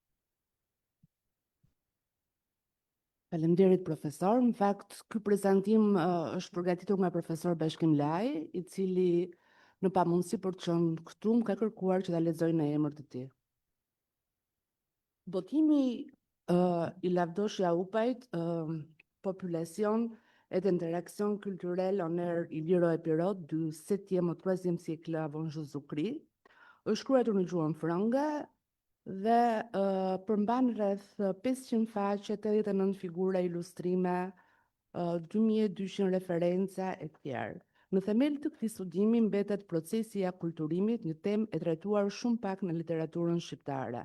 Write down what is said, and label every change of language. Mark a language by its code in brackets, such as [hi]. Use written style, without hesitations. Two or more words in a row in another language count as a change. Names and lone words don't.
[sq] Faleminderit profesor. Në fakt, ky prezantim është përgatitur nga profesor Bashkim Laj, i cili në pamundësi për të qenë këtu më ka kërkuar që ta lexoj në emër të tij. Botimi i Lavdoshja Upajt, [fr] population et interaction culturelle en ère illyro-épirot du 7e au 3e siècle avant Jésus-Christ, [sq] është shkruar në gjuhën frënge dhe përmban rreth 500 faqe, 89 figura, ilustrime, 2200 referenca e tjerë. Në themel të këtij studimi mbetet procesi i akulturimit, një temë e trajtuar shumë pak në literaturën shqiptare.